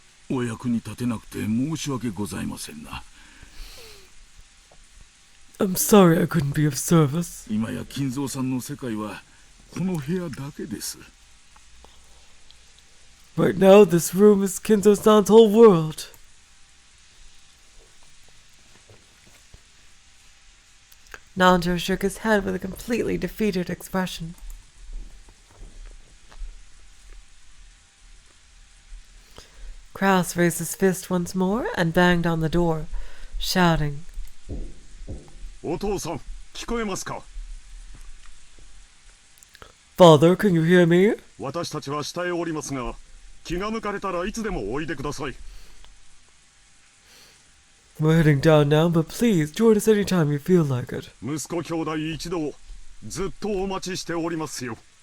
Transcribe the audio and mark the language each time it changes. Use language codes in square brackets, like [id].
[ja] お役に立てなくて申し訳ございませんな。 [en] I'm sorry I couldn't be of service. [ja] 今や金蔵さんの世界はこの部屋だけです。 [en] Right now, this room is Kinzo-san's whole world. Nanjo shook his head with a completely defeated expression. Kraus raised his fist once more and banged on the door, shouting, [ja] お父さん聞こえますか [en] Father, can you hear me? [ja] 私たちは下へおりますが気が向かれたらいつでもおいでください [en] We're heading down now, but please join us anytime you feel like it. [ja] 息子兄弟一同ずっとお待ちしておりますよ